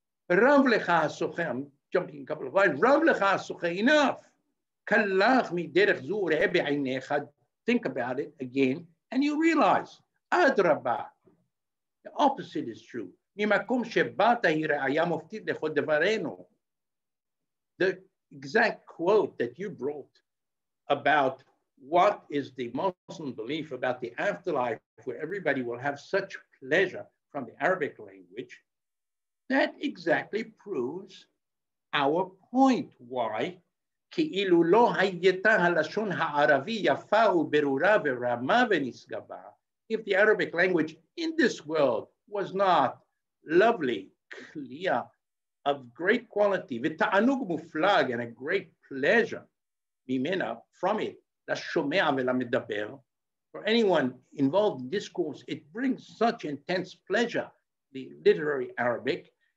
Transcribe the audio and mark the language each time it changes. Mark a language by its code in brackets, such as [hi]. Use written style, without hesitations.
[he] Rav lecha hasocher, [en] I'm jumping a couple of lines. Rav lecha hasocher, enough. [he] Kalach miderech zu re'eh be'ainecha. [en] Think about it again, and you realize, adrabah, the opposite is true. [he] ממקום שבאת היא ראיה מופתית לכל דברנו. [en] The exact quote that you brought about what is the Muslim belief about the afterlife, where everybody will have such pleasure from the Arabic language, that exactly proves our point. Why? [he] כאילו לא הייתה הלשון הערבי יפה וברורה ורמה ונשגבה. [en] If the Arabic language in this world was not lovely, clear, of great quality, [he] ותענוג מופלג, [en] and a great pleasure [he] ממנה, [en] from it, [he] לשומע ולמדבר, [en] for anyone involved in discourse, it brings such intense pleasure, the literary Arabic.